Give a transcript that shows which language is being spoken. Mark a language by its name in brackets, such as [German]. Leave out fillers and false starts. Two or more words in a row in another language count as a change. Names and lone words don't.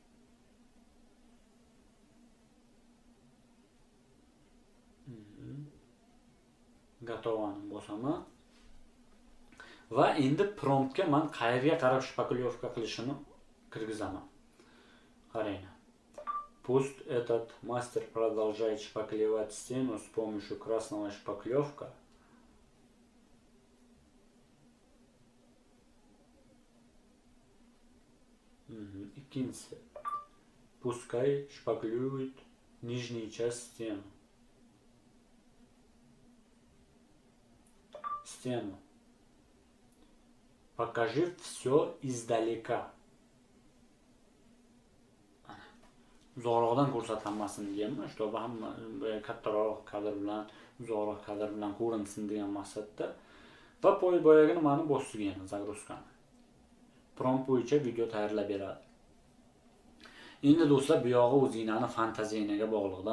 [Uzbek] Gatovani bosaman. Va endi promptga men qayerga qarab shpaklyovka qilishini kirgizaman. Qaranglar. [Russian] Пусть этот мастер продолжает шпаклевать стену с помощью красного шпаклевка. [Uzbek] Ikkinchisi. [Russian] Пускай шпаклюет нижнюю часть стены. Стену. Покажи все издалека. [Uzbek] Uzoqroqdan ko'rsatmasin deganman, чтобы hamma kattaroq kadr bilan, uzoqroq kadr bilan ko'rinsin degan maqsadda. Va boyagini mani bosgan zagruzkani. Prompt bo'yicha video tayyorlab beradi. Endi do'stlar, bu yog'i o'zingizning fantaziyangiga bog'liqda.